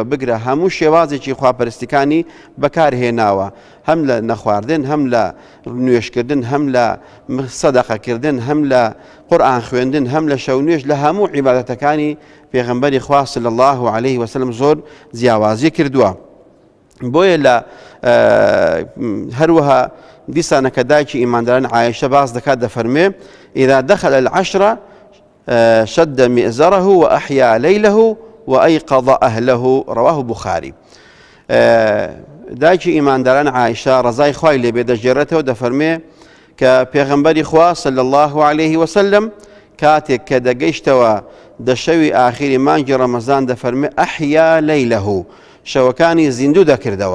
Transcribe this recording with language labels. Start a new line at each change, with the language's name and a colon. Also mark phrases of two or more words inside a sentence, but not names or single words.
Central Kurdish: بگرە هەموو شێوازێکی خواپەرستیەکانی بەکارهێناوە، هەم لە نەخواردن، هەم لە نوێشکردن، هەم لە سەدەقەکردن، هەم لە قورئان خوێندن، هەم لە شەو نوێژ، لە هەموو عیبادەتەکانی پێغەمبەری خوا
Arabic: صلی الله عليه وسلم
Central Kurdish: زۆر جیاوازی کردووە. بۆیە لە هەروەها دیسانەکە دایکی ئیمانداران عایشە باز دەکات دەفەرمێ:
Arabic: إذا دخل العشر شد مئزره وأحيا ليله وأيقظ أهله. رواه بخاري.
Central Kurdish: دایکی ئیمانداران عایشە ڕەزای خوای لێبێ دەژێڕێتەوە دەفەرمێ کە پێغەمبەری خوا
Arabic: صلی الله عليه وسلم
Central Kurdish: کاتێک کە دەگەیشتەوە دەشەوی ئاخری مانگی ڕەمەزان دەفەرمێ:
Arabic: ئەحیا لەیلەه،
Central Kurdish: شەوەکانی زیندوو دەکردەوە.